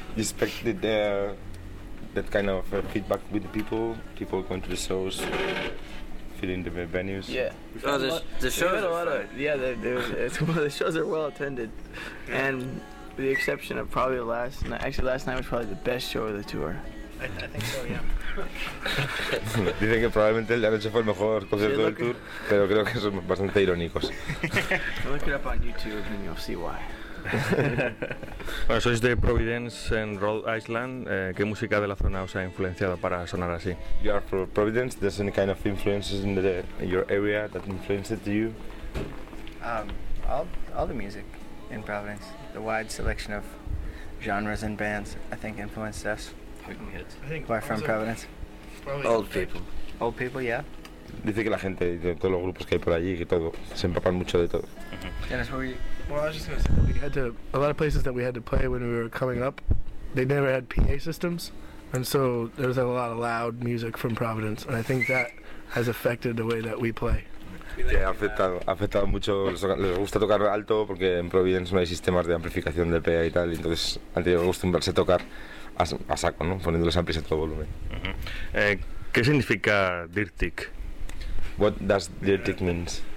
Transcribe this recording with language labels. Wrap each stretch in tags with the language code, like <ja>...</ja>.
<en>You expected that kind of feedback with the people going to the shows. In the venues. Yeah. Oh, the shows are a lot of. Yeah, the shows are well attended. Yeah. And with the exception of probably last night was probably the best show of the tour. I think so, yeah.</en> <es>Dicen que probablemente la noche fue el mejor concierto del tour, pero creo que son bastante irónicos.</es> <en>Look it up on YouTube and you'll see why.</en> <es>Bueno, sois de Providence en Rhode Island. ¿Qué música de la zona os ha influenciado para sonar así?</es> <en>You are from Providence. There's any kind of influences in the your area that influenced you? All the music in Providence, the wide selection of genres and bands, I think influenced us. Why from Providence? Old people, yeah.</en> <es>Dice que la gente de todos los grupos que hay por allí, que todo, se empapan mucho de todo.</es> <en>A lot of places that we had to play when we were coming up, they never had PA systems, and so there was a lot of loud music from Providence, and I think that has affected the way that we play.</en> <es>Sí, ha afectado mucho, les gusta tocar alto, porque en Providence no hay sistemas de amplificación de PA y tal, y entonces han tenido que acostumbrarse a tocar a saco, ¿no? Poniendo los amplis a todo volumen. ¿Qué significa Dirtic?</es> <en>What does Dirtic mean?</en>